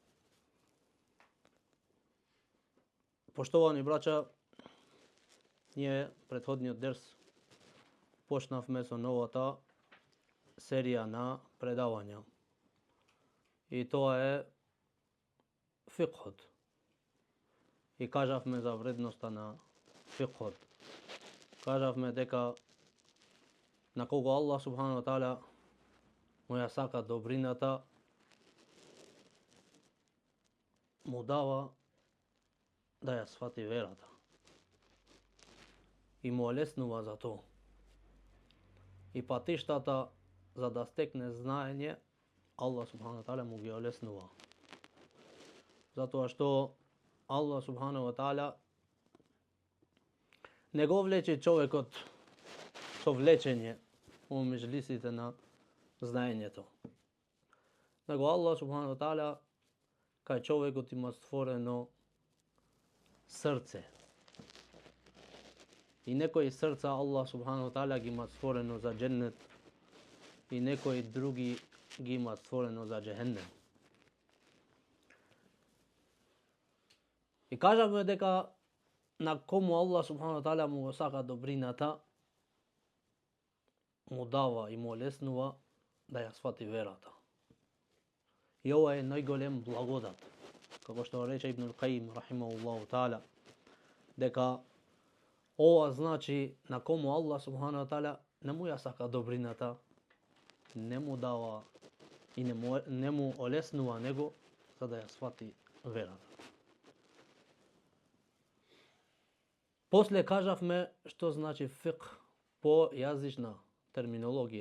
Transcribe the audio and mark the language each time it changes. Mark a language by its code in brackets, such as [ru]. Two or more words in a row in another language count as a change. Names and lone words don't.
[mk] Поштовани браќа, ние претходниот дерс почнавме со новата серија на предавања. И тоа е фикхот. И кажавме за вредноста на фикхот. Кажавме дека на кого Аллах [ar] سبحانه وتعالى [mk] му ја сака добрината, му дава да ја свати верата. И му олеснува за тоа. И патиштата за да стекне знаење, Аллах [ar] سبحانه وتعالى [mk] му ги олеснува. Затоа што Аллах [ar] سبحانه وتعالى [mk] не го влече човекот со влечење во меѓлисите на знаењето. Него Аллах [ar] سبحانه وتعالى [mk] кај човекот има створено срце. И некои срца Аллах [ar] سبحانه وتعالى [mk] ги има створено за џеннет и некои други ги има створено за џехеннем. И кажавме дека на кому Аллах [ar] سبحانه وتعالى [mk] му го сака добрината, му дава и му олеснува да ја свати верата. И ова е најголем благодат. Како што рече Ибн Каим [ar] رحمه الله تعالى, [mk] дека ова значи на кому Аллах [ar] سبحانه وتعالى [mk] не му ја сака добрината, не му дава и не му олеснува него за да ја свати верата. После кажавме што значи фикх по јазична терминологија.